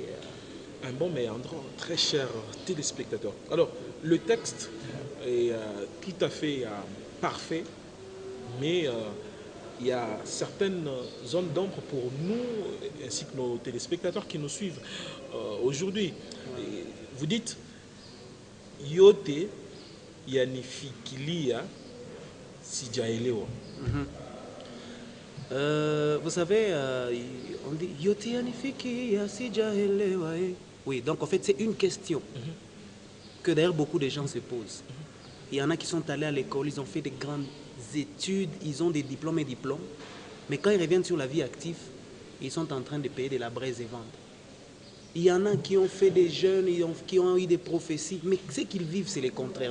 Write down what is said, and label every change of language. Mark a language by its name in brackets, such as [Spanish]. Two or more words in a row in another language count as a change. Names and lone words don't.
[French] Un bon méandre, très cher téléspectateur. Alors, le texte est tout à fait parfait, mais il y a certaines zones d'ombre pour nous, ainsi que nos téléspectateurs qui nous suivent aujourd'hui. Vous dites, [Swahili] yote yanifikilia sijaelewa. [French] Vous savez, on dit [Swahili] yote yanifikilia sijaelewa. [French] Oui, donc en fait, c'est une question que d'ailleurs beaucoup de gens se posent. Il y en a qui sont allés à l'école, ils ont fait des grandes études, ils ont des diplômes et diplômes, mais quand ils reviennent sur la vie active, ils sont en train de payer de la braise et vendre. Il y en a qui ont fait des jeunes, qui ont eu des prophéties, mais ce qu'ils vivent, c'est le contraire.